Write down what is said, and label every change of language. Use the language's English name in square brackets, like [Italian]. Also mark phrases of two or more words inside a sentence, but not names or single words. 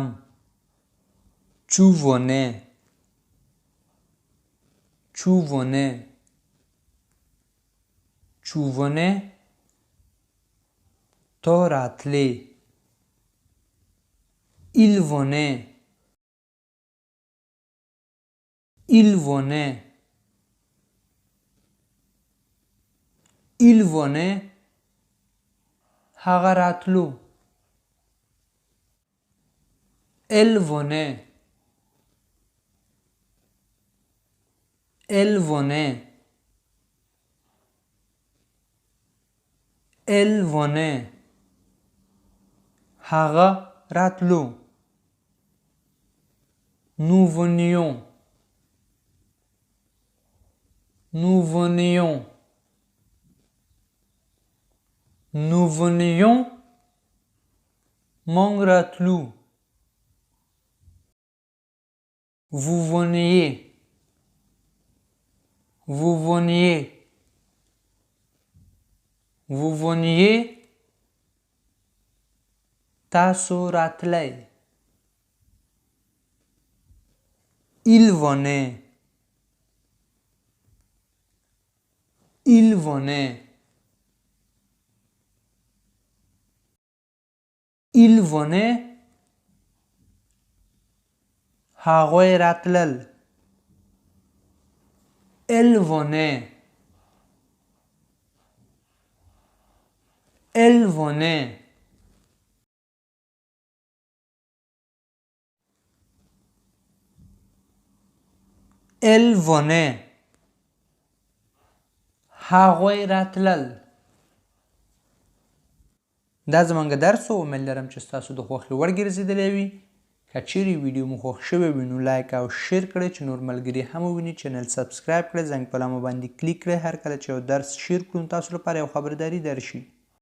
[French] Tu venais. Tu venais. Tu venais. [Pashto] تو راتلی. [French] Il venait. Il venait. Il venait. [Pashto] هغه راتلو. [French] Elle venait. Elle venait. Elle venait. [Pashto] هغه راتلو. [French] Nous venions. Nous venions. Nous venions. [Pashto] مونږ راتلو. [French] Vous veniez. Vous veniez. Vous veniez. [Pashto] تاسو راتلی. [French] Il venait. Il venait. Il venait. [Pashto] هغوی راتلل. [French] Elle venait. Elle venait. Elle venait. [Pashto] هغوی راتلل. دا زمونږ درس و. امید لرم چې ستاسو د خوښې وړ ګرځېدلی وي. که چیرې ویډیو مو خوښ شوی وي نو لایک او شیر کړئ چې نور ملګري هم وویني. چینل سبسکرایب کړئ. زنګ په لامه باندې کلیک کړئ. هر کله چې یو درس شیر کړو نو تاسو لپاره یو خبرداری درشي.